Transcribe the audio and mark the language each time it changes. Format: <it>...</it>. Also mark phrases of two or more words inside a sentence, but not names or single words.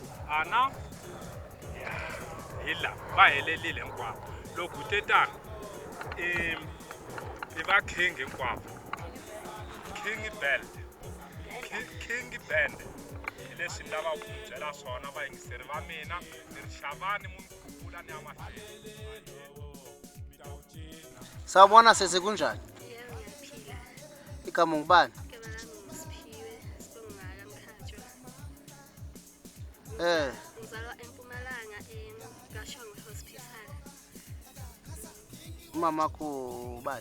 <ts>Ana hi la va helelile hinkwavo. Loko te tani i va King hinkwavo. King Band leswi ni lavaka ku mi byela swona vayingiseri va mina. Ni ri xavani munhu kukula ni ya mahlweni.</ts> <zu>Sawubona sese kunjani? Yebo ngiyaphila. Igama ngubani? Igama lami nguSiphiwe Sibongaka Mkhatshwa. Ngizalwa eMpumalanga kaShongwe Hospital. Umamakho ubani?</zu>